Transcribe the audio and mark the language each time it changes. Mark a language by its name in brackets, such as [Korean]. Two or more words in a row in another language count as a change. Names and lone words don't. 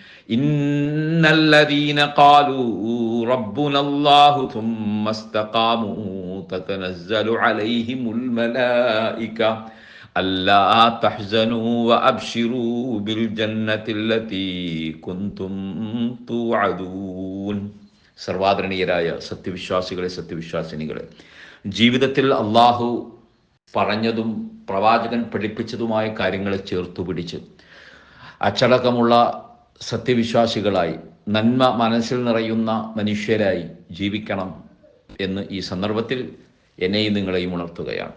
[Arabic] إن الذين قالوا ربنا الله ثم استقاموا تتنزل عليهم الملائكة ألا تحزنوا وأبشروا بالجنة التي كنتم توعدون. [Malayalam] സർവാദരണീയരായ സത്യവിശ്വാസികളെ, സത്യവിശ്വാസിനികളെ, ജീവിതത്തിൽ അള്ളാഹു പറഞ്ഞതും പ്രവാചകൻ പഠിപ്പിച്ചതുമായ കാര്യങ്ങളെ ചേർത്തുപിടിച്ച് അച്ചടക്കമുള്ള സത്യവിശ്വാസികളായി, നന്മ മനസ്സിൽ നിറയുന്ന മനുഷ്യരായി ജീവിക്കണം എന്ന് ഈ സന്ദർഭത്തിൽ എന്നെയും നിങ്ങളെയും ഉണർത്തുകയാണ്.